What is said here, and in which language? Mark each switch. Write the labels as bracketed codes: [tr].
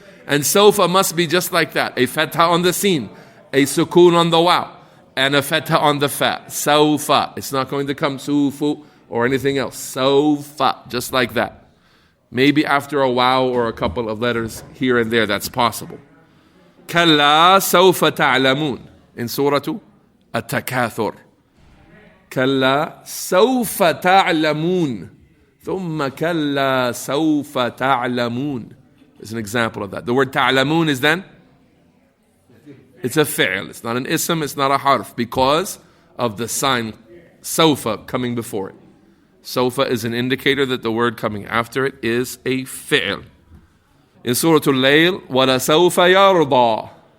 [en] And sawfa must be just like that. A fatha on the sin, a sukoon on the waw, and a fatha on the fa. Sawfa. It's not going to come sufu or anything else. Sawfa, just like that. Maybe after a waw or a couple of letters here and there, that's possible. [ar] Kalla sawfa ta'lamun. [en] In Surah [ar] التكاثر. كلا سوف تعلمون ثم كلا سوف تعلمون. [en] There's an example of that. The word تعلمون is then? It's a fi'l. It's not an ism, it's not a harf, because of the sign سوف coming before it. سوف is an indicator that the word coming after it is a fi'l. In Surah Al-Layl, [ar] وَلَسَوْفَ يَرْضَى.